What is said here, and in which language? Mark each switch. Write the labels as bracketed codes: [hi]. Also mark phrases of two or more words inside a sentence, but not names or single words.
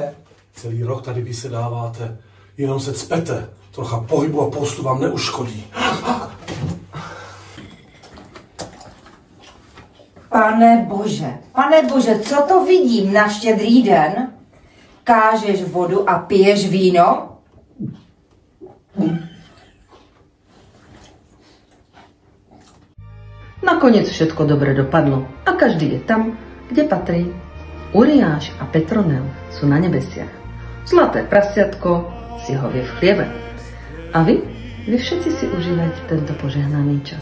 [cs] Celý rok tady vysedáváte, jenom se cpete. Trocha pohybu a postu vám neuškodí. Pane bože, co to vidím na Štědrý den? Kážeš vodu a piješ víno? [sk] Nakonec všetko dobre dopadlo a každý je tam, kde patrí. Uriáš a Petronel sú na nebesiach. Zlaté prasiatko si ho vie v chliebe. A vy všetci si užívajte tento požehnaný čas.